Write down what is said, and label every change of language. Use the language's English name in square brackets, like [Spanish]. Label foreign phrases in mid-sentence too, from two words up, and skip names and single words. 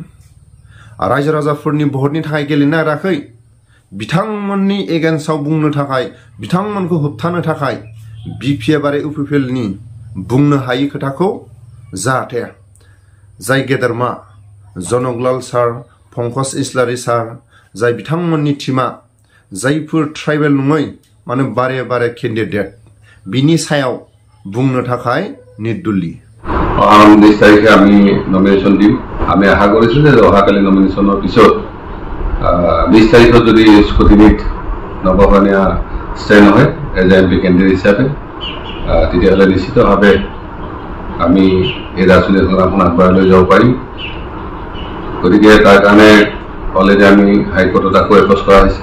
[Bodo] रायजो राजाफोरनि भटनि थाखाय गेलेनो नागिराखै बिथांमोननि एगेन्स्टआव बुंनो थाखाय बिथांमोनखौ होबथानो थाखाय BPF आरो UPPL नि बुंनो हायि खोथाखौ जाहाथे जाय गेदेरमा जनकलाल सार पंकज इस्लारि सार जाय बिथांमोननि टीमा जायफोर ट्राइबेल नङै माने बारे बारे केन्डिडेट बिनि सायाव बुंनो थाखाय निरदुलि [Assamese] 19 তাৰিখে আমি নমিনেশ্যন দিম আমি আশা কৰিছো যে অহাকালি নমিনেশ্যনৰ পিছত 20 তাৰিখত যদি স্কুটিনিত নৱকৰণীয়া ষ্টেণ্ড হয় [English] as MP candidate [Assamese] হিচাপে তেতিয়াহ'লে নিশ্চিতভাৱে আমি এই ৰাজনৈতিক সংগ্ৰামখন আগবঢ়াই লৈ যাব পাৰিম গতিকে তাৰ কাৰণে অলৰেডি আমি হাইকোৰ্টত আকৌ এপ'জ কৰা হৈছে